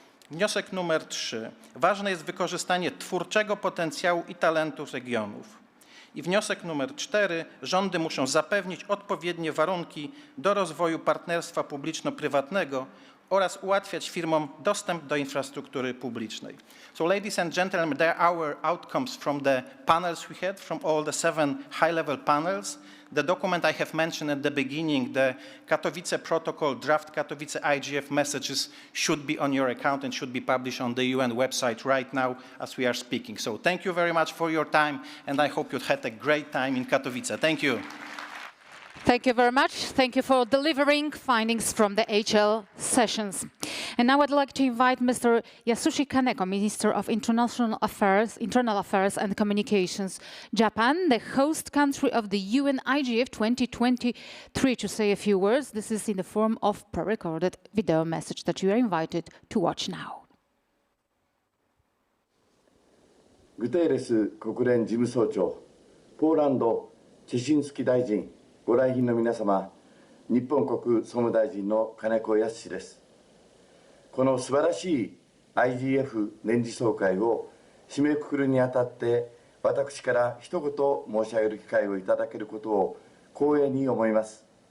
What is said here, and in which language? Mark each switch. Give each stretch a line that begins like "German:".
Polish: Wniosek numer 3. Ważne jest wykorzystanie twórczego potencjału i talentów regionów. I wniosek numer 4. Rządy muszą zapewnić odpowiednie warunki do rozwoju partnerstwa publiczno-prywatnego oraz ułatwiać firmom dostęp do infrastruktury publicznej.
English: So ladies and gentlemen, there are our outcomes from the panels we had, from all the 7 high-level panels. The document I have mentioned at the beginning, the Katowice Protocol, draft Katowice IGF messages should be on your account and should be published on the UN website right now as we are speaking. So thank you very much for your time, and I hope you had a great time in Katowice. Thank you. Thank you very much. Thank you for delivering findings from the HL sessions. And now I'd like to invite Mr. Yasushi Kaneko, Minister of International Affairs and Communications, Japan, the host country of the UN IGF 2023, to say a few words. This is in the form of pre-recorded video message that you are invited to watch now.
Japanese: グテーレス国連事務総長、ポーランド・チェシンスキ大臣、ご来賓の皆様、日本国総務大臣の金子恭です。この素晴らしい IGF 年次総会を締めくくるにあたって、私から一言申し上げる機会をいただけることを光栄に思います。